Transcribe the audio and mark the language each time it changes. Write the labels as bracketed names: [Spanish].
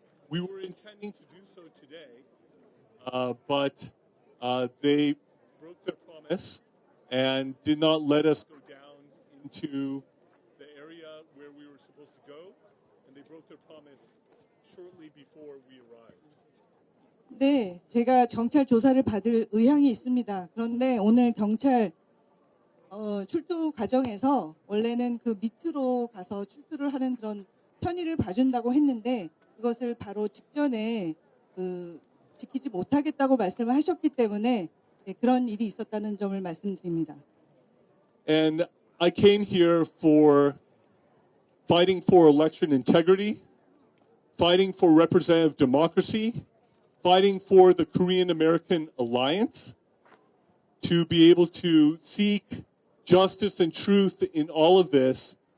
[English] We were intending to do so today, but they broke their promise and did not let us go down into the area where we were supposed to go, and they broke their promise shortly before we arrived. [Korean] 네, 제가 경찰 조사를 받을 의향이 있습니다. 그런데 오늘 경찰 출두 과정에서 원래는 그 밑으로 가서 출두를 하는 그런 편의를 봐준다고 했는데 그것을 바로 직전에 지키지 못하겠다고 말씀을 하셨기 때문에 네, 그런 일이 있었다는 점을 말씀드립니다. [English] And I came here for fighting for election integrity, fighting for representative democracy, fighting for the Korean-American alliance, to be able to seek justice and truth in all of this.